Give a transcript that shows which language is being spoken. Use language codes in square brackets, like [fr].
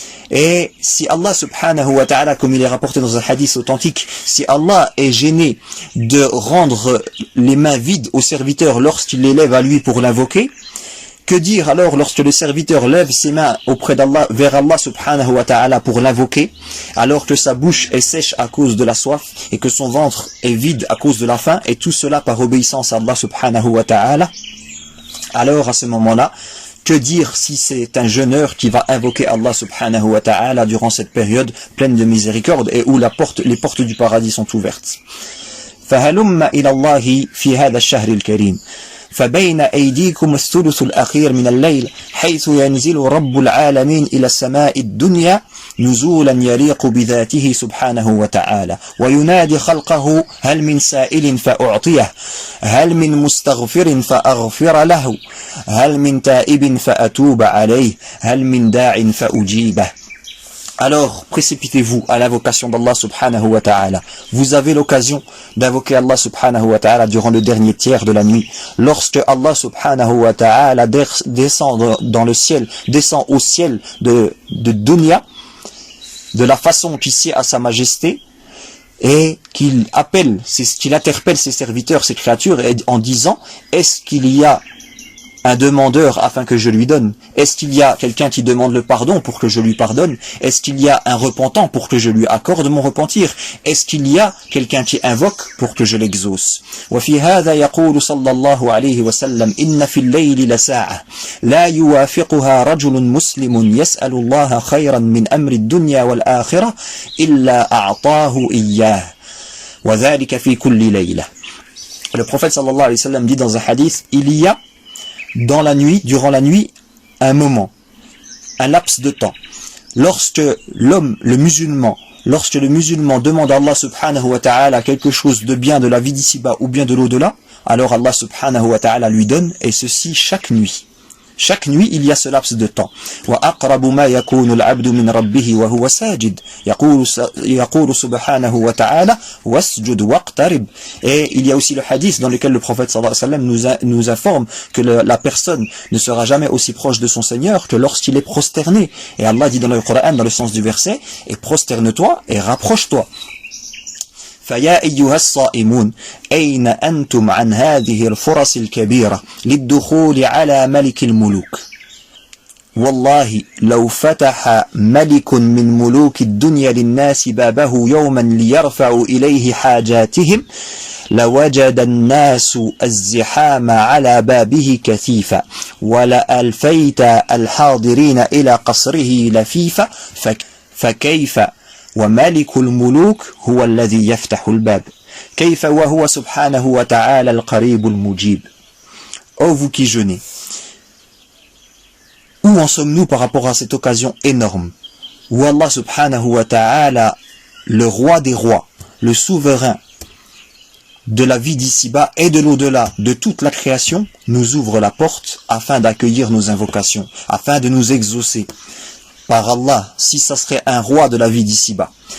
[fr] Et si Allah subhanahu wa ta'ala, comme il est rapporté dans un hadith authentique, si Allah est gêné de rendre les mains vides au serviteur lorsqu'il les lève à lui pour l'invoquer, que dire alors lorsque le serviteur lève ses mains auprès d'Allah, vers Allah subhanahu wa ta'ala pour l'invoquer, alors que sa bouche est sèche à cause de la soif et que son ventre est vide à cause de la faim, et tout cela par obéissance à Allah subhanahu wa ta'ala? Alors à ce moment-là, que dire si c'est un jeûneur qui va invoquer Allah subhanahu wa ta'ala durant cette période pleine de miséricorde et où les portes du paradis sont ouvertes. [ar] فهلم إلى الله في هذا الشهر الكريم فبين أيديكم الثلث الأخير من الليل حيث ينزل رب العالمين إلى السماء الدنيا نزولا يليق بذاته سبحانه وتعالى وينادي خلقه هل من سائل فأعطيه هل من مستغفر فأغفر له هل من تائب فأتوب عليه هل من داع فأجيبه. [fr] Alors, précipitez-vous à l'invocation d'Allah subhanahu wa ta'ala. Vous avez l'occasion d'invoquer Allah subhanahu wa ta'ala durant le dernier tiers de la nuit. Lorsque Allah subhanahu wa ta'ala descend dans le ciel, descend au ciel de dunya, de la façon qui sied à sa majesté, et qu'il interpelle ses serviteurs, ses créatures, en disant, est-ce qu'il y a un demandeur afin que je lui donne? Est-ce qu'il y a quelqu'un qui demande le pardon pour que je lui pardonne? Est-ce qu'il y a un repentant pour que je lui accorde mon repentir? Est-ce qu'il y a quelqu'un qui invoque pour que je l'exauce? [ar] وفي هذا يقول صلى الله عليه وسلم إن في الليل لساعة لا يوافقها رجل مسلم يسأل الله خيرا من أمر الدنيا والآخرة إلا أعطاه إياه وذلك في كل ليلة. [fr] Le prophète sallallahu alayhi wa sallam dit dans un hadith, il y a dans la nuit, durant la nuit, un moment, un laps de temps. Lorsque le musulman demande à Allah subhanahu wa ta'ala quelque chose de bien de la vie d'ici-bas ou bien de l'au-delà, alors Allah subhanahu wa ta'ala lui donne, et ceci chaque nuit. Chaque nuit, il y a ce laps de temps. [ar] وَأَقْرَبُ مَا يَكُونُ الْعَبْدُ مِنْ رَبِّهِ وَهُوَ سَاجِدٌ يقول سبحانه وتعالى وَاسْجُدْ وَاقْتَرِبْ. [fr] Et il y a aussi le hadith dans lequel le prophète sallallahu alayhi wa sallam nous informe que la personne ne sera jamais aussi proche de son Seigneur que lorsqu'il est prosterné. Et Allah dit dans le Coran, dans le sens du verset, et prosterne-toi et rapproche-toi. [ar] فيا أيها الصائمون أين أنتم عن هذه الفرص الكبيرة للدخول على ملك الملوك والله لو فتح ملك من ملوك الدنيا للناس بابه يوما ليرفعوا إليه حاجاتهم لوجد الناس الزحام على بابه كثيفا ولألفيت الحاضرين إلى قصره لفيفا فكيف ومالك الملوك هو الذي يفتح الباب كيف وهو سبحانه وتعالى القريب المجيب. [fr] Ô vous qui jeûnez, où en sommes-nous par rapport à cette occasion énorme où Allah subhanahu wa ta'ala, le roi des rois, le souverain de la vie d'ici-bas et de l'au-delà, de toute la création, nous ouvre la porte afin d'accueillir nos invocations, afin de nous exaucer. Par Allah, si ça serait un roi de la vie d'ici-bas,